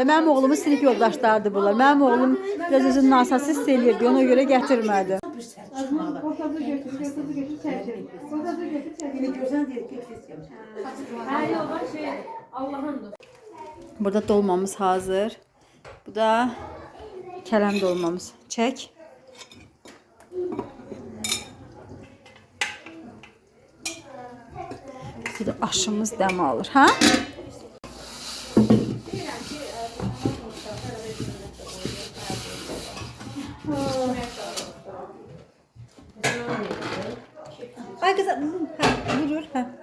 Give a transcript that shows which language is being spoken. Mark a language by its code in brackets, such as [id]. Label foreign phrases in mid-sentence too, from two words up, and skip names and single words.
[az] Mənim oğlumun sinif yoldaşlarıdır bunlar. Mənim oğlum biraz özünü nasası hiss eləyirdi, ona görə gətirmədi. Burada dolmamız hazır. Bu da kələm dolmamız. Çək. Bir de aşımız dəm alır, ha? Ay kızım, vurur, ha.